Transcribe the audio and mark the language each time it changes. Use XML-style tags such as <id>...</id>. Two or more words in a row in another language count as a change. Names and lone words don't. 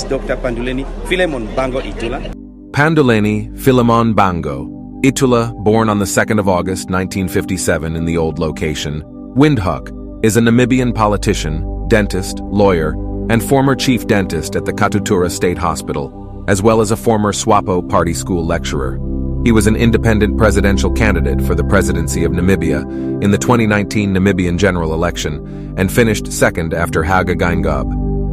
<en>Dr. Panduleni Philemon Bango Iitula. Panduleni Philemon Bango Iitula, born on the 2nd of August 1957 in the old location, Windhoek, is a Namibian politician, dentist, lawyer, and former chief dentist at the Katutura State Hospital, as well as a former SWAPO party school lecturer. He was an independent presidential candidate for the presidency of Namibia in the 2019 Namibian general election and finished second after Hage Geingob.</en>